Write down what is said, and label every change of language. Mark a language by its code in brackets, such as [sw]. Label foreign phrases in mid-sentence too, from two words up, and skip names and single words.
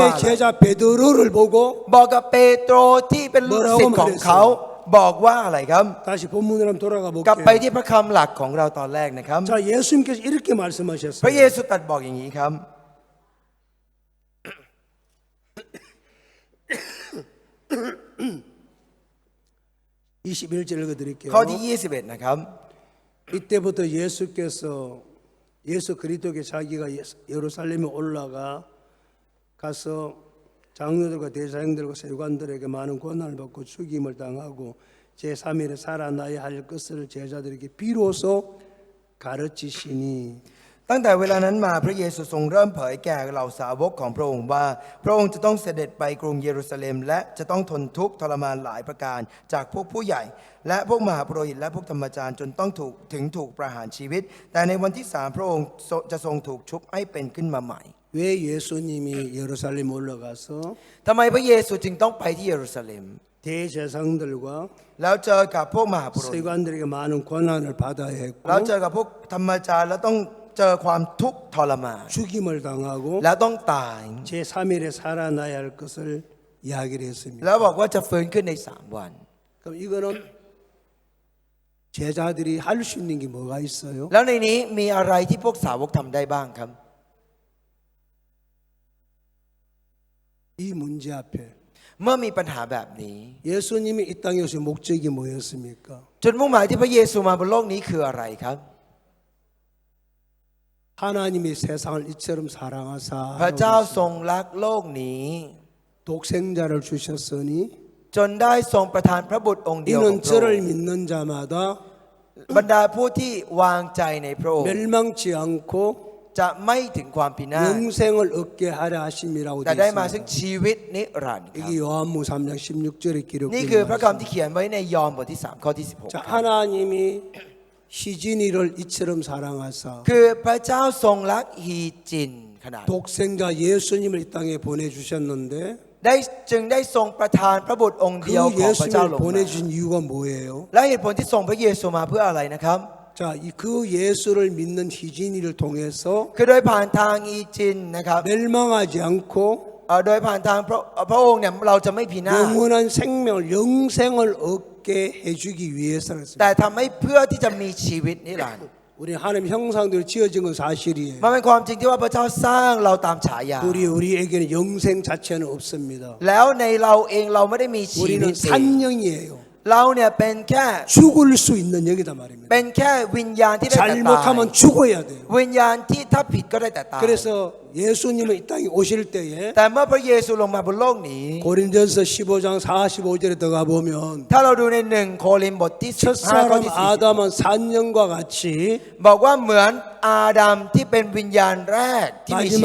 [ko] 당신의 제자 베드로를 보고 [th] บอกกับเปโตรที่เป็นลูกศิษย์ของเขาบอกว่าอะไรครับ [ko] 다시 본문으로 한번 돌아가 [th] กลับไป [ko] 볼게요. [th] ที่พระคำหลักของเราตอนแรกนะครับ [ko] 자, 예수님께서 이렇게 [th] พระเย [ko] 말씀하셨어요. [th] ซูตรัสบอกอย่างนี้ครับ [ko] 21절 읽어드릴게요. [th] ข้อที่ 21 นะครับ [ko] 이때부터 예수께서 예수 그리스도께 자기가 예루살렘에 올라가 가서 장로들과 대사장들과 세관들에게 많은 고난을 받고 죽임을 당하고 제3일에 살아나야 할 것을 제자들에게 비로소 가르치시니 [th] ตั้งแต่เวลานั้นมาพระเยซูทรงเริ่มเผยแก่เหล่าสาวกของพระองค์ว่าพระองค์จะต้องเสด็จไปกรุงเยรูซาเล็มและจะต้องทนทุกข์ทรมานหลายประการจากพวกผู้ใหญ่และพวกมหาปุโรหิตและพวกธรรมจารย์จนต้องถูกประหารชีวิตแต่ในวันที่3พระองค์จะทรงถูกชุบให้เป็นขึ้นมาใหม่ [ko] 왜 예수님이 예루살렘 올라가서 [th] ทำไมพระเยซูจึงต้องไปที่เยรูซาเล็ม [ko] 대제사장들과 [th] แล้วเจอกับพวกมหาปุโรหิต [ko] 세관들에게 많은 고난을 받아야 [th] แล้ว [ko] 했고 [th] เจอกับพวกธรรมจารย์แล้วต้องเจอความทุกข์ทรมาน [ko] 죽임을 당하고 [th] แล้วต้องตาย [ko] 제3일에 살아나야 할 것을 이야기를 했습니다. [th] แล้วบอกว่าจะฟื้นขึ้นใน3 วัน [ko] 그럼 이거는 제자들이 할 수 있는 게 뭐가 있어요? [th] แล้วในนี้มีอะไรที่พวกสาวกทำได้บ้างครับ [ko] 이 문제 앞에 [th] เมื่อมีปัญหาแบบนี้ [ko] 예수님이 이 땅에 오신 목적이 뭐였습니까? [th] จุดมุ่งหมายที่พระเยซูมาบนโลกนี้คืออะไรครับ [ko] 하나님이 세상을 이처럼 사랑하사 [th] พระเจ้าทรงรักโลกนี้ [ko] 독생자를 주셨으니 [th] จนได้ทรงประทานพระบุตรองค์เดียวของ [ko] 이는 [th] พระอง [ko] 저를 [th] ค์ [ko] 믿는 자마다 [th] บรรดาผู้ที่วางใจในพระองค์ [ko] 멸망치 않고 [th] จะไม่ถึงความพินาศ [ko] 영생을 얻게 하려 하심이라고 [th] แต่ [ko] 되어 [th] ได้มาซึ่ง [ko] 있습니다. [th] ชีวิตนิรันดร์ครับ [ko] 이게 요한무 3장 16절에 [th] นี่คือพระ [ko] 기록되어 [th] คำที่เขียนไว้ในยอห์นบทที่ 3 ข้อที่ 16 [ko] 자, 하나님이 희진이를 이처럼 사랑하사 [th] คือพระเจ้าทรงรักฮีจินขนาด [ko] 독생자 예수님을 이 땅에 보내주셨는데 [th] จึงได้ทรงประทานพระบุตรองค์เดียว [ko] 그 [th] ของพระเจ้าล [ko] 예수님을 [th] งมา [ko] 보내주신 이유가 뭐예요? [th] และเหตุผลที่ส่งพระเยซูมาเพื่ออะไรนะครับ [ko] 자, 그 예수를 믿는 희진이를 통해서 [th] คือโดยผ่านทางฮีจินนะครับ [ko] 멸망하지 않고 [th] โดยผ่านทางพระองค์เนี่ยเราจะไม่พินาศ [ko] 영원한 생명을 영생을 얻게 해주기 위해서였습니다. [th] แต่ทำให้เพื่อที่จะมีชีวิตนิรันดร์ [ko] 우리 하나님 형상대로 지어진 건 사실이에요. [th] มันเป็นความจริงที่ว่าพระเจ้าสร้างเราตามฉายา [ko] 우리에게는 영생 자체는 없습니다. [th] แล้วในเราเองเราไม่ได้มีชีวิต [ko] 우리는 [th] เอง [ko] 산영이에요. [th] เราเนี่ยเป็นแค่ [ko] 죽을 수 있는 영이다 말입니다. [th] เป็นแค่วิญญาณที่ได้แต่ตาย [ko] 잘못하면 죽어야 돼요. [th] วิญญาณที่ถ้าผิดก็ได้แต่ตาย [ko] 그래서 예수님은 이 땅에 오실 때에 [th] แต่เมื่อพระเยซูลงมาบนโลกนี้ [ko] 고린전서 15장 45절에 들어가 보면 [th] ถ้าเราดูใน1 โครินธ์บทที่ 15 ข้อ [ko] 첫사람 [th] ที่ [ko] 아담은 산영과 같이 [th] 40 บอกว่าเหมือนอาดัมที่เป็นวิญญาณแรกที่มีชี